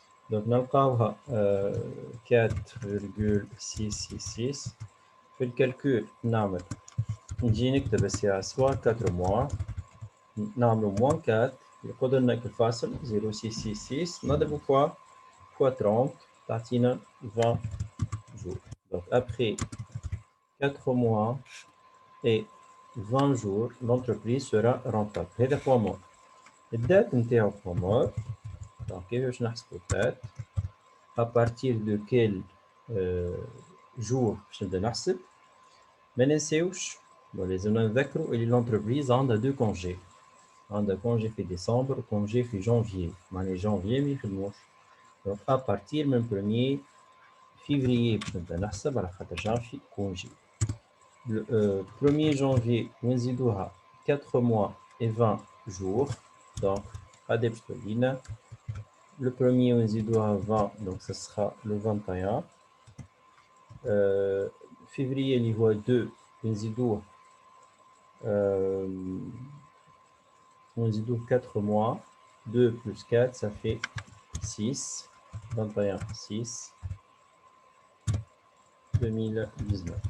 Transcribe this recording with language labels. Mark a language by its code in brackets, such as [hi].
[ar] دونك نلقاوها 4,666 في الكالكول نعمل نجي نكتب الساعة سوا 4 موا نعملو موان 4 يقعد لنا الفاصل 0,666 نضربو فوا 30 تعطينا 20 jours. [fr] Donc après 4 mois et 20 jours l'entreprise sera rentable. [ar] هذا [fr] point mort. [ar] الدات نتاعو point mort. Donc كيفاش نحسبو الدات [fr] à partir de quel jour [ar] باش نبدا نحسب. ما ننساوش لازمنا نذكروا اللي l'entreprise عندها دو كونجي. عندها كونجي في ديسمبر وكونجي في جانفيي. معناها جانفيي ما يخدموش. [fr] Donc à partir [ar] من 1er février باش نبدا نحسب على خاطر جانفي كونجي. [fr] Le 1er janvier [ar] ونزيدوها [fr] 4 mois et 20 jours. Donc [ar] هذا باش تولينا [fr] le premier ونزيدوها 20 donc ce sera le 21. février اللي هو 2 ونزيدوه 4 mois 2 plus 4 ça fait 6 21 6 2019.